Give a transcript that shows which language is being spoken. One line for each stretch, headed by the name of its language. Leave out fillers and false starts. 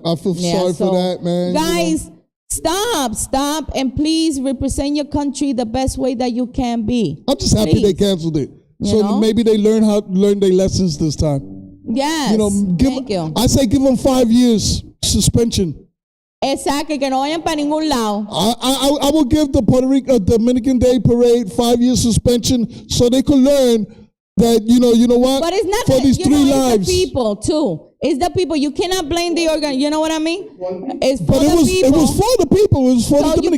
English: I feel sorry for that, man. Guys, stop, and please represent your country the best way that you can be. I'm just happy they canceled it. So maybe they learn their lessons this time. Yes. Thank you. I say give them 5 years suspension.
Spanish: Exacto, que no vayan para ningún lado.
English: I will give the Puerto Rico Dominican Day Parade 5 years suspension so they could learn that you know what. But it's not for these 3 lives. It's the people too. It's the people. You cannot blame the organ. You know what I mean? It's for the people. It was for the people. It was for the Dominican people.